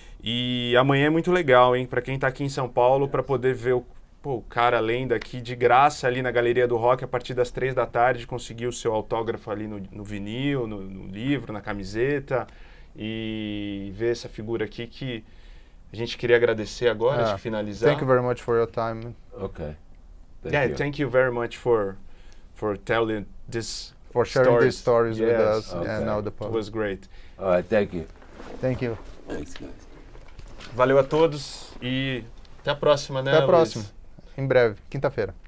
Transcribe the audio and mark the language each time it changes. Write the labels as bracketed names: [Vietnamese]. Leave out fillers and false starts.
[Portuguese] E amanhã é muito legal, hein? Para quem tá aqui em São Paulo, para poder ver o cara lenda aqui de graça ali na Galeria do Rock a partir das 3 da tarde, conseguir o seu autógrafo ali no vinil, no livro, na camiseta, e ver essa figura aqui que a gente queria agradecer agora, acho que finalizar. [English] Thank you very much for your time. Okay. Thank you very much for telling this For sharing these stories with us Okay. and now the It public. was great. All right, thank you. Thank you. Thanks, guys. [Portuguese] Valeu a todos e até a próxima, né, Até a Luiz? próxima. Em breve, quinta-feira.